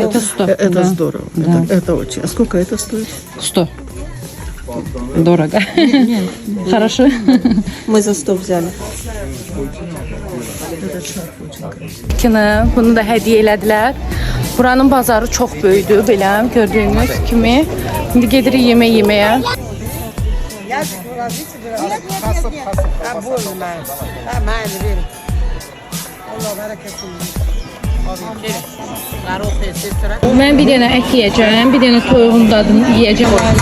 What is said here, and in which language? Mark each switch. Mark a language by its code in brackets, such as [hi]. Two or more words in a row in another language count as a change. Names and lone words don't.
[ru] Это 100. Это Да. здорово. Да. Это очень. А сколько это стоит? 100. Дорого. Хорошо. Мы за 100 взяли. [az] Bunu da hədiyyə elədilər. Buranın bazarı çox böyükdür, belə gördüyünüz kimi. İndi gedirik yemək yeməyə. Mən bir dənə ət yeyəcəm, bir dənə toyuğun dadını yeyəcəm.